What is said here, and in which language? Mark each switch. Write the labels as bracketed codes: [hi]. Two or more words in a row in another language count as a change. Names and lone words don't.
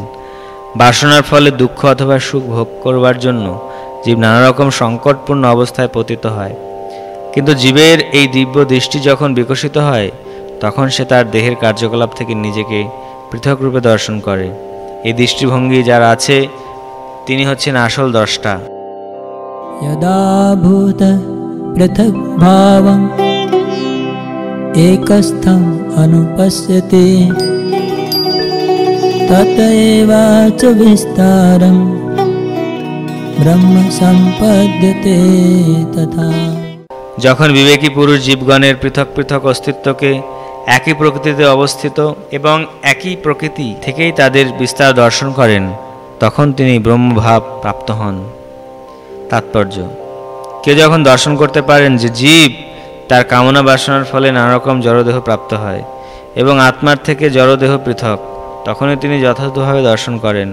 [bn] বাসনার ফলে দুঃখ অথবা সুখ ভোগ করবার জন্য জীব নানা রকম সংকটপূর্ণ অবস্থায় পতিত হয়, কিন্তু জীবের এই দিব্য দৃষ্টি যখন বিকশিত হয় তখন সে তার দেহের কার্যকলাপ থেকে নিজেকে পৃথক রূপে দর্শন করে। এই দৃষ্টিভঙ্গি যার আছে তিনি হচ্ছেন আসল দ্রষ্টা। [sa] यदा भूत पृथक् भावम् एकस्थम् अनुपश्यति तत एव च विस्तारम् ब्रह्म सम्पद्यते तथा। [bn] যখন বিবেকী পুরুষ জীবগণের পৃথক পৃথক অস্তিত্বকে একই প্রকৃতিতে অবস্থিত এবং একই প্রকৃতি থেকেই তাদের বিস্তার দর্শন করেন, তখন তিনি ব্রহ্মভাব প্রাপ্ত হন। তাৎপর্য: কেউ যখন দর্শন করতে পারেন যে জীব তার কামনা বাসনার ফলে নানা রকম জড়দেহ প্রাপ্ত হয় এবং আত্মার থেকে জড়দেহ পৃথক, তখনই তিনি যথাযথভাবে দর্শন করেন।